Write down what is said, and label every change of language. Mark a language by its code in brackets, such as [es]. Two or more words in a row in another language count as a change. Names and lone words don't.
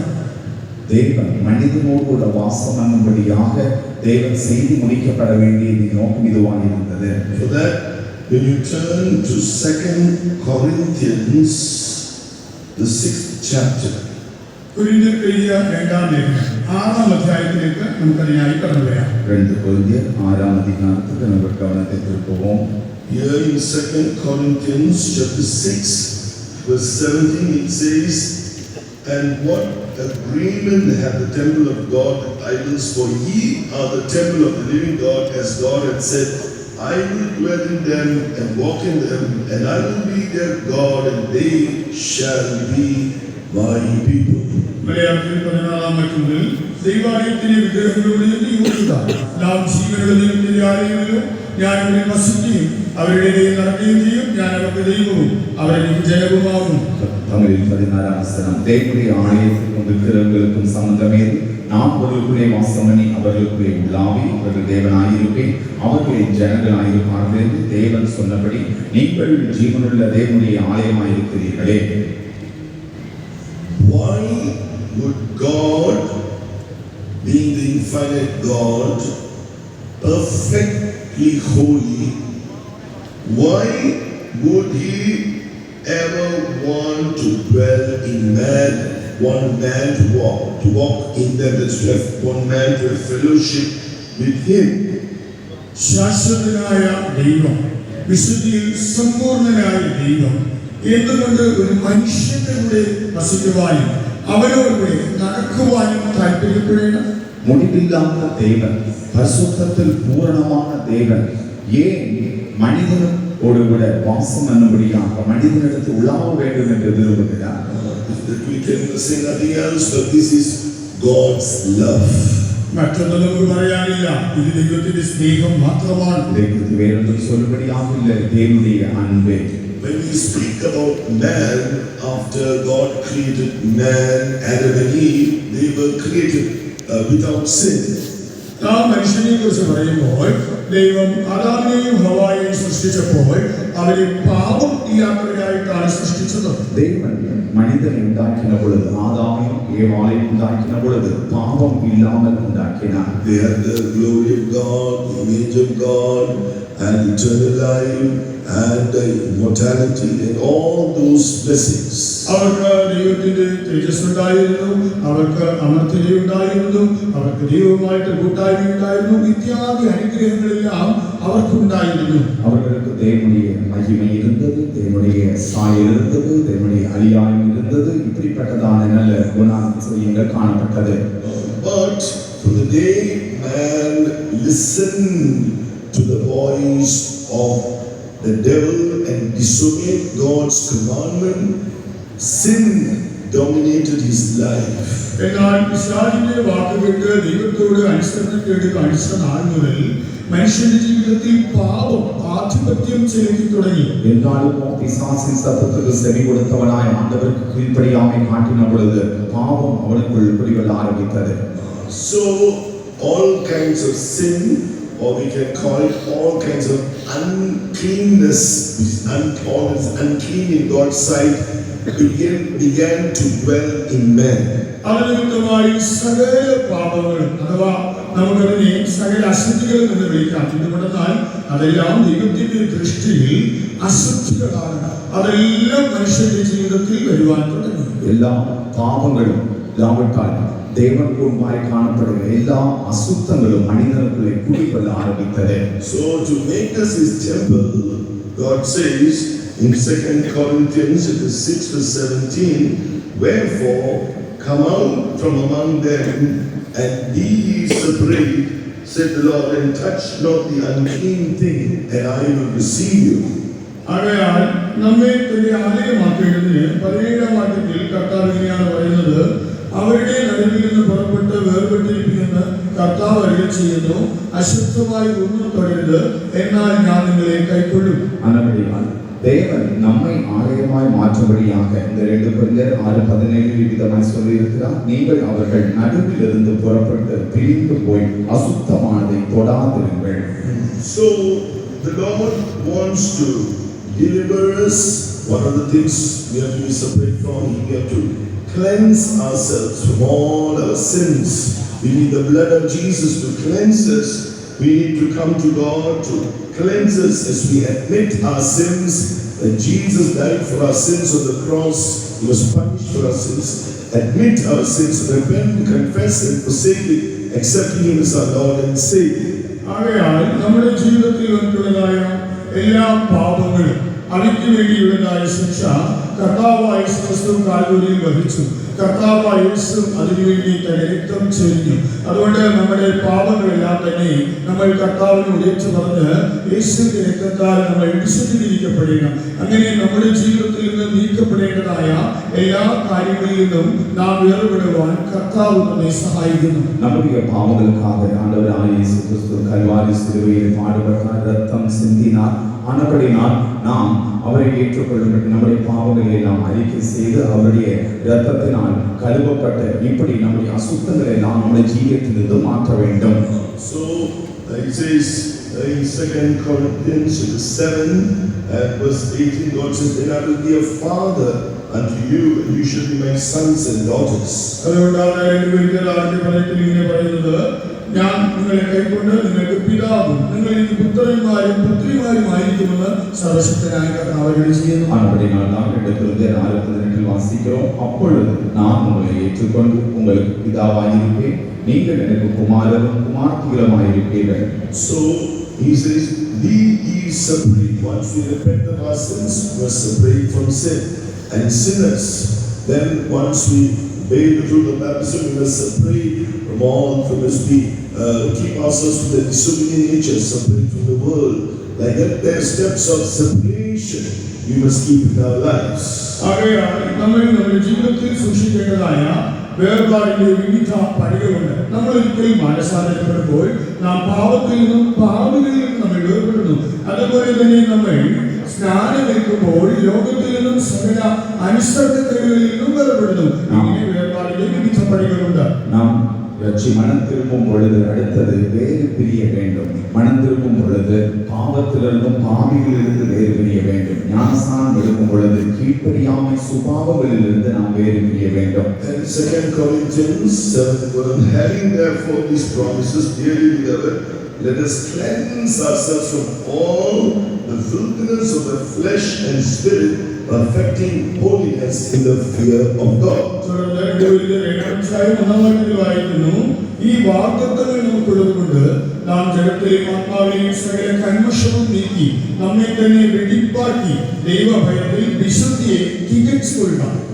[ta] தேவன் மனிதனோடு கூட வாசம் பண்ணும்படியாக தேவன் செய்து முடிக்கப்பட வேண்டியது நோக்கம் இதுவாக இருந்தது. [en] For that, when you turn to 2 Corinthians, the 6th chapter. [ml] കൊരിന്ത്യർ എഴുതിയ 2-ാം ലേഖനം 6-ാം അധ്യായത്തിലേക്ക് നമുക്കതിനായി കടന്നു വരാം. [ta] 2 കൊരിന്ത്യർ 6-ാം அதிகாரத்துக்கு நம்ம கவனத்தை திருப்புவோம். [en] Here in 2 Corinthians chapter 6, verse 17, it says, "And what agreement hath the temple of God with idols? For ye are the temple of the living God, as God hath said, I will dwell in them and walk in them, and I will be their God, and they shall be my people." [ml] മലയാളത്തിൽ 14-ാം വാക്യത്തിൽ ദൈവാലയത്തിലെ വിഗ്രഹങ്ങളോട് യോജിക്കുക. നാം ജീവനുള്ള ദൈവത്തിന്റെ ആലയങ്ങളിലും ഞാൻ ഇവിടെ വസിക്കുകയും അവരുടെ ഇടയിൽ നടക്കുകയും ചെയ്യും. ഞാൻ അവർക്ക് ദൈവവും അവരുടെ ജനവുമാകും. [ta] தமிழில் 16-ஆம் வசனம் தேவனுடைய ஆலயத்திற்கும் விக்கிரகங்களுக்கும் சம்பந்தமேது நான் அவர்களுக்குள்ளே வாசம் பண்ணி அவர்களுக்குள்ளே உள்ளாவி அவர்கள் தேவனாயிருப்பேன் அவர்களின் ஜனங்களாயிருப்பார்கள் என்று தேவன் சொன்னபடி நீங்கள் ஜீவனுள்ள தேவனுடைய ஆலயமாயிருக்கிறீர்களே. [en] Why would God, being the infinite God, perfectly holy, why would he ever want to dwell in man, one man to walk in them, that's to have one man to have fellowship with him? [ml] ശാശ്വതനായ ദൈവം, വിശുദ്ധിയിൽ സമ്പൂർണനായ ദൈവം എന്തുകൊണ്ട് ഒരു മനുഷ്യന്റെ കൂടെ വസിക്കുവാനും അവരോടുകൂടെ നടക്കുവാനും താല്പര്യപ്പെടണം? [ta] முடிவில்லாத தேவன், பரிசுத்தத்தில் பூரணமான தேவன் ஏன் மனிதனோடு கூட வாசம் பண்ணும்படியாக மனிதனிடத்தில் உலாவ வேண்டும் என்று விரும்புகிறார். [en] We can say nothing else, but this is God's love. [ml] മറ്റൊന്നും നമുക്ക് പറയാനില്ല. ഇത് ദൈവത്തിന്റെ സ്നേഹം മാത്രമാണ്. [ta] வேறொன்றும் சொல்லும்படியாக இல்லை, தேவனுடைய அன்பே. [en] when we speak about man, after God created man, Adam and Eve, they were created without sin. [ml] നാം മനുഷ്യനെ കുറിച്ച് പറയുമ്പോൾ ദൈവം ആദാമിനെയും ഹവ്വായെയും സൃഷ്ടിച്ചപ്പോൾ അവരെ പാപം ഇല്ലാത്തവരായിട്ടാണ് സൃഷ്ടിച്ചത്. [ta] தேவன் மனிதனை உண்டாக்கின பொழுது ஆதாமையும் ஏவாளையும் உண்டாக்கின பொழுது பாவம் இல்லாமல் உண்டாக்கினார். [en] They had the glory of God, the image of God, and eternal life, and immortality, and all those blessings. [ml] അവർക്ക് ദൈവത്തിന്റെ തേജസ് ഉണ്ടായിരുന്നു, അവർക്ക് അമർത്യത ഉണ്ടായിരുന്നു, അവർക്ക് ദൈവവുമായിട്ട് കൂട്ടായ്മ ഉണ്ടായിരുന്നു, ഇത്യാദി അനുഗ്രഹങ്ങളെല്ലാം അവർക്കുണ്ടായിരുന്നു. [ta] அவர்களுக்கு தேவனுடைய மகிமை இருந்தது, தேவனுடைய சாயல் இருந்தது, தேவனுடைய அழியாயம் இருந்தது. இப்படிப்பட்டதான நல்ல குணாதிசயங்கள் காணப்பட்டது. [en] But from the day man listened to the voice of the devil and disobeyed God's commandment, sin dominated his life. [ml] എന്നാൽ പിശാചിന്റെ വാക്കുകൾക്ക് ദൈവത്തോട് അനുസരണക്കേട് കാണിച്ച നാൾ മുതൽ മനുഷ്യന്റെ ജീവിതത്തിൽ പാപം ആധിപത്യം ചെലുത്തി തുടങ്ങി. എന്നാലും പിശാചിൻ [ta] സത്തத்துக்கு செவி கொடுத்தவனாய் ஆண்டவருக்கு கீழ்ப்படியாமை காட்டின பொழுது பாவம் அவனுக்குள் குடிகொள்ள ஆரம்பித்தது. [en] So all kinds of sin, or we can call it all kinds of uncleanness, all that's unclean in God's sight, began to dwell in man. [ml] അതിനിമിത്തമായി സകല പാപങ്ങളും അഥവാ നമുക്കതിനെ സകല അശുദ്ധികളും എന്ന് വിളിക്കാം. എന്തുകൊണ്ടെന്നാൽ അതെല്ലാം ദൈവത്തിന്റെ ദൃഷ്ടിയിൽ അശുദ്ധികളാണ്. അതെല്ലാം മനുഷ്യന്റെ ജീവിതത്തിൽ വരുവാൻ തുടങ്ങി. എല്ലാ പാപങ്ങളും ഇല്ലാവിട്ടാൽ [ta] தேவனுக்கு முன்பாய் காணப்படுகிற எல்லா அசுத்தங்களும் மனிதனுக்குள்ளே குடிகொள்ள ஆரம்பித்தது. [en] So to make us his temple, God says in 2 Corinthians 6:17, wherefore come out from among them and be ye separate, said the Lord, and touch not the unclean thing, and I will receive you. [ml] ആകയാൽ നമ്മെ തന്നെ ആലയമാക്കേണ്ടതിന് 17-ാം വാക്യത്തിൽ കർത്താവ് ഇങ്ങനെയാണ് പറയുന്നത്, അവരുടെ നടുവിൽ നിന്ന് പുറപ്പെട്ട് വേർപെട്ടിരിക്കുമെന്ന് കർത്താവ് അരുളി ചെയ്യുന്നു, അശുദ്ധമായി ഒന്നും തൊടരുത്, എന്നാൽ ഞാൻ നിങ്ങളെ കൈക്കൊള്ളും. [ta] അന്നപടിയാൽ தேவன் நம்மை ஆலயமாய் மாற்றும்படியாக இந்த 2 கொரிந்தியர் 6:17 விதமாய் சொல்லியிருக்கிறார். நீங்கள் அவர்கள் நடுவில் இருந்து புறப்பட்டு பிரிந்து போய் அசுத்தமானதை தொடாதிருங்கள். [en] So the Lord wants to deliver us. One of the things we have to be separate from, we have to cleanse ourselves from all our sins. We need the blood of Jesus to cleanse us. We need to come to God to cleanse us as we admit our sins. That Jesus died for our sins on the cross. He was punished for our sins. Admit our sins, repent, confess and forsake it, accepting Him as our Lord and Savior. [ml] ആകയാൽ നമ്മുടെ ജീവിതത്തിൽ വന്നിട്ടുള്ളതായ എല്ലാ പാപങ്ങളും അവയ്ക്ക് വേണ്ടിയുള്ളതായ ശിക്ഷ കർത്താവായ യേശു കാൽവരിയിൽ വഹിച്ചു. കർത്താവായ യേശു അതിനുവേണ്ടി തന്റെ രക്തം ചൊരിഞ്ഞു. അതുകൊണ്ട് നമ്മുടെ പാപങ്ങളെല്ലാം തന്നെ നമ്മൾ കർത്താവിനോട് ഏറ്റു പറഞ്ഞ് യേശുവിന്റെ രക്തത്താൽ നമ്മൾ വിശുദ്ധീകരിക്കപ്പെടണം. അങ്ങനെ നമ്മുടെ ജീവിതത്തിൽ നിന്ന് നീക്കപ്പെടേണ്ടതായ എല്ലാ കാര്യങ്ങളിൽ നിന്നും നാം വേർപെടുവാൻ കർത്താവ് നമ്മെ സഹായിക്കുന്നു. [ta] நம்முடைய பாவங்களுக்காக ஆண்டவராகிய இயேசு கிறிஸ்து கல்வாரி சிலுவையில் பாடுபட்டார், ரத்தம் சிந்தினார். ஆனபடினால் நாம் அவரை ஏற்றுக்கொள்ளும்படி நம்முடைய பாவங்களை எல்லாம் அறிக்கை செய்து அவருடைய இரத்தத்தினால் கழுவப்பட்ட இப்படி நம்முடைய அசுத்தங்களை எல்லாம் நம்முடைய ஜீவியத்திலிருந்து மாற்ற வேண்டும். [en] So it says in 2 Corinthians 7 verse 18, God says, then I will be a father unto you, and you shall be my sons and daughters. [ml] അതുകൊണ്ടാണ് 2 കൊരിന്ത്യർ 6:18 ഇങ്ങനെ പറയുന്നത്, ഞാൻ നിങ്ങളെ കൈക്കൊണ്ട് നിങ്ങൾക്ക് പിതാവും നിങ്ങൾ എനിക്ക് പുത്രന്മാരും പുത്രിമാരും ആയിരിക്കുമെന്ന് സർവശക്തനായ കർത്താവ് അരുളി ചെയ്യുന്നു. [ta] ஆனபடினால் நாம் 2 கொரிந்தியர் 6:18 வாசிக்கிறோம், அப்பொழுது நான் உங்களை ஏற்றுக்கொண்டு உங்களுக்கு பிதாவாயிருப்பேன், நீங்கள் எனக்கு குமாரரும் குமார்த்திகளுமாயிருப்பீர்கள். [en] So he says, be ye separate. Once we repent of our sins, we are separate from sin and sinners. Then once we obey the truth of baptism, we must separate from all, from us be keep ourselves from the disobedient nature, separate from the world. Like that, there are steps of separation we must keep in our lives. [ml] ആകയാൽ നമ്മൾ നമ്മുടെ ജീവിതത്തിൽ സൂക്ഷിക്കേണ്ടതായ വേർപാടിന്റെ വിവിധ പടികളുണ്ട്. നമ്മൾ ഒരിക്കൽ മാനസാന്തരപ്പെടുമ്പോൾ നാം പാപത്തിൽ നിന്നും പാപികളിൽ നിന്നും നമ്മൾ വേർപെടുന്നു. അതുപോലെ തന്നെ നമ്മൾ സ്നാനമേൽക്കുമ്പോൾ ലോകത്തിൽ നിന്നും സകല അനുസരണക്കേടുകളിൽ നിന്നും വേർപെടുന്നു. ഇങ്ങനെ വേർപാടിന്റെ വിവിധ പടികളുണ്ട്. [ta] நாம் மனம் திரும்பும் பொழுது அடுத்தது வேறு பிரிய வேண்டும். மனம் திரும்பும் பொழுது பாவத்திலிருந்தும் பாவிகளிலிருந்து வேறு பிரிய வேண்டும். ஞானஸ்நானம் எடுக்கும் பொழுது கீழ்ப்படியாமை சுபாவங்களிலிருந்து நாம் வேறு பிரிய வேண்டும். [en] And 2 Corinthians 7:1, having therefore these promises, dearly beloved, let us cleanse ourselves from all the filthiness of the flesh and spirit, perfecting holiness in the fear of God. [ml] ഈ വാഗ്ദത്തങ്ങൾ നമുക്കുള്ളതുകൊണ്ട് നാം ജഡത്തെയും ആത്മാവിനെയും സകല കന്മഷവും നീക്കി നമ്മെ തന്നെ വെടിപ്പാക്കി ദൈവഭയത്തിൽ വിശുദ്ധിയെ തികച്ചുകൊള്ളണം.